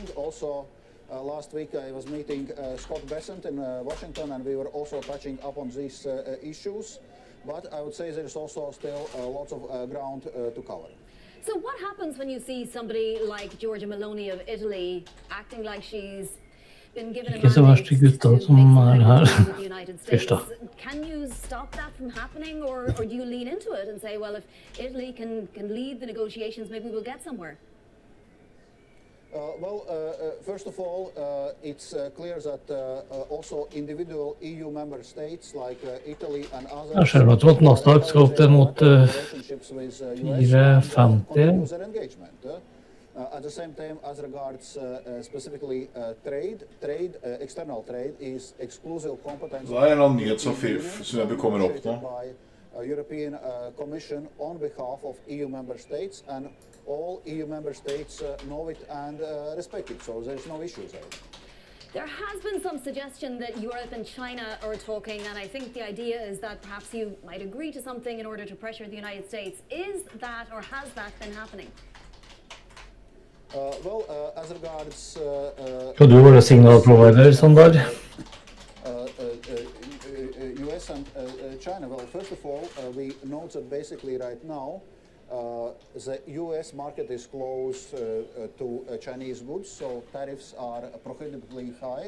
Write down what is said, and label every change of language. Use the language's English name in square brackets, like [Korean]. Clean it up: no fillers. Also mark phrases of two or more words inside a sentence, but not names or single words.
[English] Also, last week I was meeting Scott Bessent in Washington, and we were also touching upon these issues. But I would say there's also still lots of ground to cover. So what happens when you see somebody like Giorgia Meloni of Italy acting like she's been given a [Norwegian] Ikke så verst gutta som her. Fyrsta. [English] Can you stop that from happening, or do you lean into it and say, well, if Italy can lead the negotiations, maybe we'll get somewhere? First of all, it's clear that also individual EU member states like Italy and others [Norwegian] Jeg ser at Nasdaq skal opp til mot 450. [English] At the same time, as regards specifically external trade is exclusive competence. [Norwegian] Det en eller annen nyhet som kommer opp nå. [English] By European Commission on behalf of EU member states, and all EU member states know it and respect it, so there's no issues there. There has been some suggestion that Europe and China are talking, and I think the idea is that perhaps you might agree to something in order to pressure the United States. Is that, or has that been happening? As regards... [Norwegian] Skal du være [English] signal provider, [Norwegian] Sander? [English] US and China, well, first of all, we note that basically right now the US market is closed to Chinese goods, so tariffs are prohibitively high.